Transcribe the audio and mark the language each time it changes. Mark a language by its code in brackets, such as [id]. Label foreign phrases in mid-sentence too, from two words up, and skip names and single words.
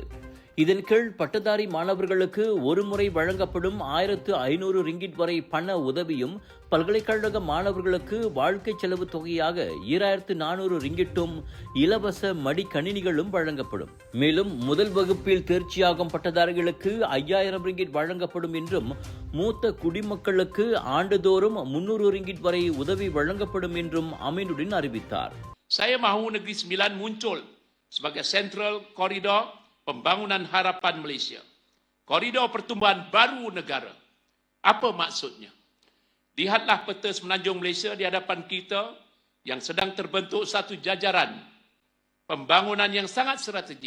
[ta] இதன் கீழ் பட்டதாரி மாணவர்களுக்கு ஒரு முறை வழங்கப்படும் 1,500 ரிங்கிட் வரை பண உதவியும், பல்கலைக்கழக மாணவர்களுக்கு வாழ்க்கை செலவு தொகையாக 2,400 ரிங்கிட்டும், இலவச மடிக்கணினிகளும் வழங்கப்படும். மேலும் முதல் வகுப்பில் தேர்ச்சியாகும் பட்டதாரிகளுக்கு 5,000 ரிங்கிட் வழங்கப்படும் என்றும், மூத்த குடிமக்களுக்கு ஆண்டுதோறும் 300 ரிங்கிட் வரை உதவி வழங்கப்படும் என்றும் அமீனுடின் அறிவித்தார். [ms] Saya mahu Negeri Sembilan muncul sebagai [en] Central Corridor [ms] Pembangunan Harapan Malaysia. Koridor pertumbuhan baru negara. Apa maksudnya? Lihatlah peta semenanjung Malaysia di hadapan kita yang sedang terbentuk satu jajaran pembangunan yang sangat strategik.